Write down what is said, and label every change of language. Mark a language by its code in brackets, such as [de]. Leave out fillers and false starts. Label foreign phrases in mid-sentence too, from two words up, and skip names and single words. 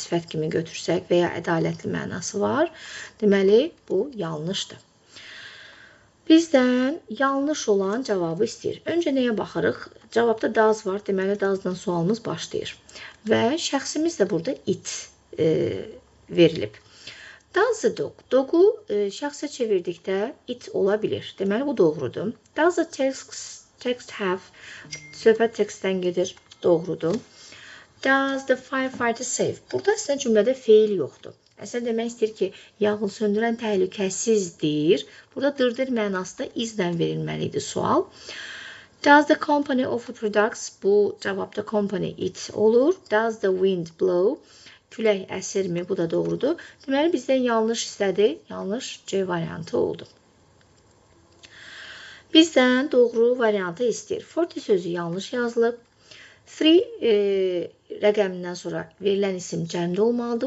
[az] Sifət kimi götürsək və ya ədalətli mənası var. Deməli, bu yanlışdır. Bizdən yanlış olan cavabı istəyir. Öncə nəyə baxırıq? Cavabda does var. Deməli, does-dan sualımız başlayır. Və şəxsimiz də burada it verilib. [en] Does the dog? [az] Dogu şəxsə çevirdikdə it ola bilir. Deməli, bu doğrudur. [en] Does the text have? [az] Söhbət tekstdən gedir. Doğrudur. [en] Does the firefighter save? [az] Burada əslində cümlədə feil yoxdur. Əslində demək istəyir ki, yanğın söndürən təhlükəsizdir. Burada dırdır mənasında izlə verilməlidir sual. [en] Does the company offer products? [az] Bu cavabda company it olur. [en] Does the wind blow? [az] Külək əsirmi? Bu da doğrudur. Deməli, bizdən yanlış istədi. Yanlış C variantı oldu. Bizdən doğru variantı istəyir. 40 sözü yanlış yazılıb. 3 rəqəmindən sonra verilən isim cəmdə olmalıdır.